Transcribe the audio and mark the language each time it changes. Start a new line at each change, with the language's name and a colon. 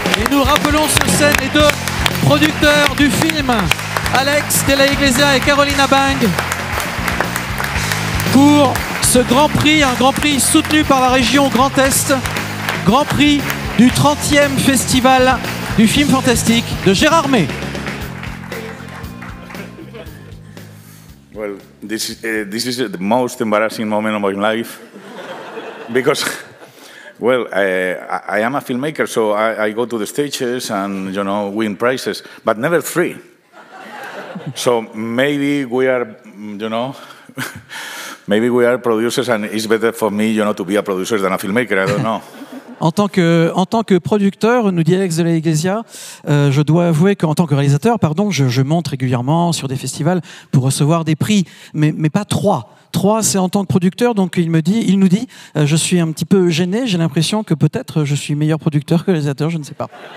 French: Et nous rappelons sur scène les deux producteurs du film, Alex de la Iglesia et Carolina Bang, pour ce Grand Prix, un Grand Prix soutenu par la région Grand Est, Grand Prix du 30e Festival du film fantastique de Gérard May.
English: Well, this is the most embarrassing moment of my life because, well, I am a filmmaker, so I go to the stages and, you know, win prizes, but never 3. So maybe we are, you know, maybe we are producers and it's better for me, you know, to be a producer than a filmmaker, I don't know.
French: En tant que producteur, nous dit Alex de la Iglesia, je dois avouer qu'en tant que réalisateur, pardon, je monte régulièrement sur des festivals pour recevoir des prix, mais pas 3. 3, c'est en tant que producteur, donc il nous dit, je suis un petit peu gêné, j'ai l'impression que peut-être je suis meilleur producteur que réalisateur, je ne sais pas.